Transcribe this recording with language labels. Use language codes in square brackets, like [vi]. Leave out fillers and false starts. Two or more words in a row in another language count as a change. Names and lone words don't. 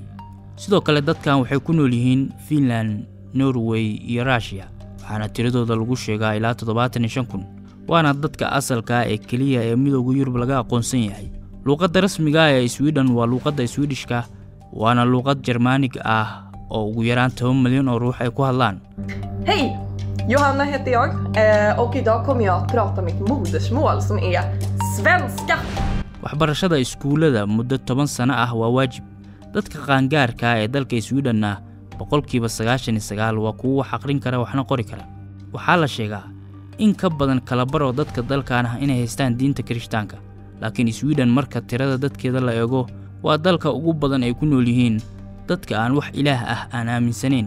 [so] sidoo kale dadkan waxay ku nool yihiin Finland, Norway iyo Russia, waxaana tiradooda lagu sheegaa ilaa 75,000. waana dadka asalka ah ee kaliya ee midowga Yurub laga aqoonsan yahay. luqadda rasmiga ah ee Sweden waa luqadda Swedishka, waana luqad Germanic ah oo ugu yaraan 10 milyan oo ruux ay ku hadlaan. [sv] Hej! Johanna heter jag och idag kommer jag att prata mitt modersmål som är svenska. [so] waxbarashada iskuulada muddo 10 sano ah waa waajib. dadka qaangaarka ah ee dalka Sweden-na 99% waa kuwa wax aqrin kara waxna qori kara. waxaa la sheegaa in ka badan kala bar oo dadka dalkan ah inay haystaan diinta Kirishtaanka, laakiin Sweden marka tirada dadkeeda la eego waa dalka ugu badan ay ku nool yihiin dadka aan wax ilaah ah aan aaminsanayn.